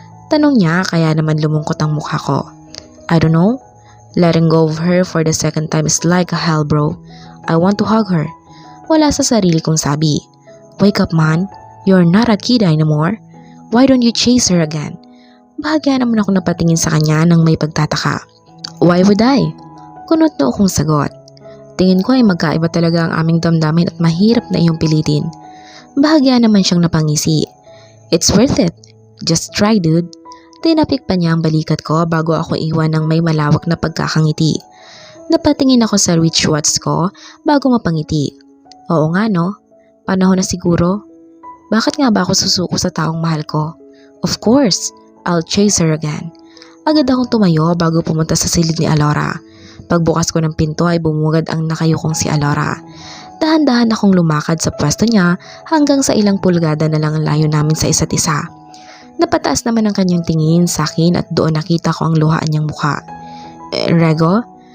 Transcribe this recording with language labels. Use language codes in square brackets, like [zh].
[tl] Tanong niya kaya naman lumungkot ang mukha ko. [en] I don't know. Letting go of her for the second time is like a hell, bro. I want to hug her. [tl] Wala sa sarili kong sabi. [en] Wake up, man. You're not a kid anymore. Why don't you chase her again? [tl] Bahagya naman ako napatingin sa kanya nang may pagtataka. [en] Why would I? [tl] Kunot na akong sagot. Tingin ko ay magkaiba talaga ang aming damdamin at mahirap na iyong pilitin. Bahagya naman siyang napangisi. [en] It's worth it. Just try, dude. [tl] Tinapik pa niya ang balikat ko bago ako iwan ng may malawak na pagkakangiti. Napatingin ako sa wristwatch ko bago mapangiti. Oo nga no, panahon na siguro. Bakit nga ba ako susuko sa taong mahal ko? [en] Of course, I'll chase her again. [tl] Agad akong tumayo bago pumunta sa silid ni Alora. Pagbukas ko ng pinto ay bumugad ang nakayukong si Alora. Dahan-dahan akong lumakad sa pwesto niya hanggang sa ilang pulgada na lang ang layo namin sa isa't isa. Napataas naman ang kanyang tingin sa akin at doon nakita ko ang luhaan niyang mukha. Rego?